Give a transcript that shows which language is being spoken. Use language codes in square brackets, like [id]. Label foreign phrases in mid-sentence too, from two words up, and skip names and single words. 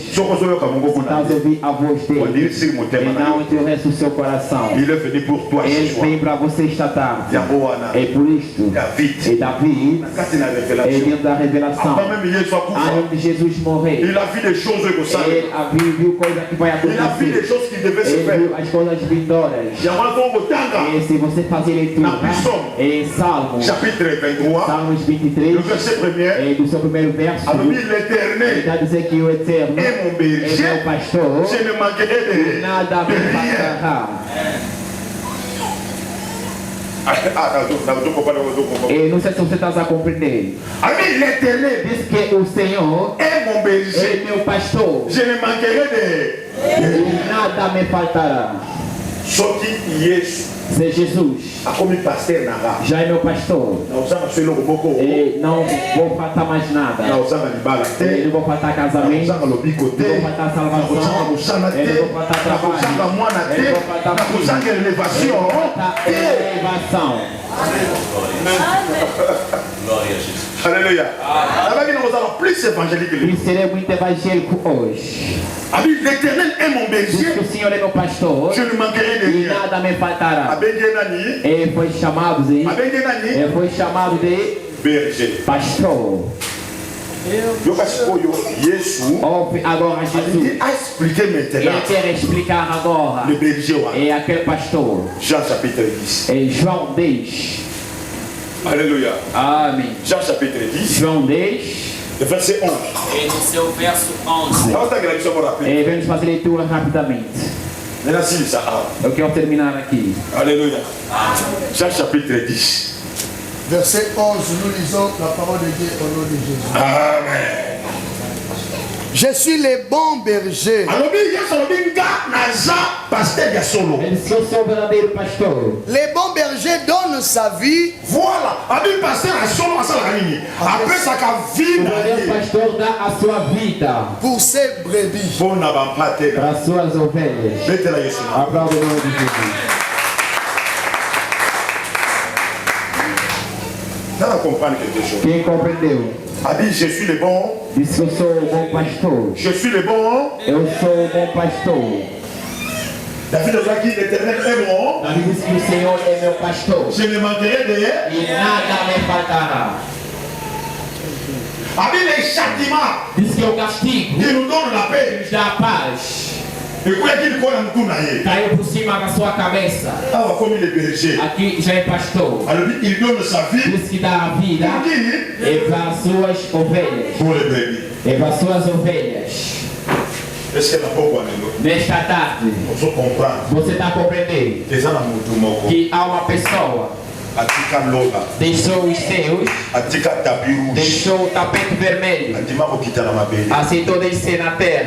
[pt] Se está a ouvir a voz dele. E não endurece o seu coração. Ele vem para você esta tarde. É por isto. E Davi, dentro da revelação, antes de Jesus morrer, ele viu coisas que vai [fr] il a vu les choses qui devaient se faire. Et si [pt] você fazer leitura em Salmo, [fr] chapitre 23, [pt] Salmos 23, [fr] le verset 1er, [pt] do seu primeiro verso, [fr] l'Éternel [pt] está dizendo que o Eterno [fr] é mon berger, [pt] é meu pastor, [fr] je ne manquerai de [pt] nada me faltará. E não sei se você está a compreender. [fr] L'Éternel [pt] diz que o Senhor [fr] é mon berger, [pt] é meu pastor, [fr] je ne manquerai de [pt] nada me faltará. Só que se Jesus já é meu pastor, e não vou faltar mais nada. Não vou faltar casamento, não vou faltar salvação, não vou faltar trabalho, não vou faltar elevação. Glória a Jesus. [fr] Alléluia. Plus évangélique. Il serait [pt] muito evangélico hoje. [fr] L'Éternel est mon berger. [pt] O Senhor é meu pastor. [fr] Je ne manquerai de [pt] E [fr] rien. [pt] nada me faltará. E foi chamado de [fr] berger. [pt] Pastor. Ouve agora Jesus. Ele quer explicar agora. É aquele pastor. [fr] Jean chapitre 10. [pt] Em João 10. [fr] Alléluia. [pt] Amém. [fr] Jean chapitre 10. [pt] João 10. [fr] Verset 11. [pt] E no seu verso 11. E vamos fazer leitura rapidamente. Eu quero terminar aqui. [fr] Alléluia. Jean chapitre 10. Verset 11, nous lisons la parole de Dieu au nom de Jésus. Amen. Je suis le bon berger. Le bon berger donne sa vie. Voilà. Le pasteur [pt] dá a sua vida [fr] pour ses brebis. [pt] para as suas ovelhas. Aplauda o nome de Jesus. Quem compreendeu? [fr] Je suis le bon. [pt] Diz que eu sou o bom pastor. [fr] Je suis le bon. [pt] Eu sou o bom pastor. [fr] David dit l'Éternel est bon. [pt] Davi diz que o Senhor é meu pastor. [fr] Je ne manquerai de rien. [pt] E nada me faltará. [fr] Les châtiments. [pt] Diz que o castigo [fr] qui nous donne la paix. [pt] nos dá a paz. Caiu por cima da sua cabeça. Aqui já é pastor. [fr] Il donne sa vie. [pt] Diz que dá a vida e para as suas ovelhas. E para as suas ovelhas. Nesta tarde, você está compreendendo que há uma pessoa deixou os seus, deixou o tapete vermelho, aceitou descer na terra.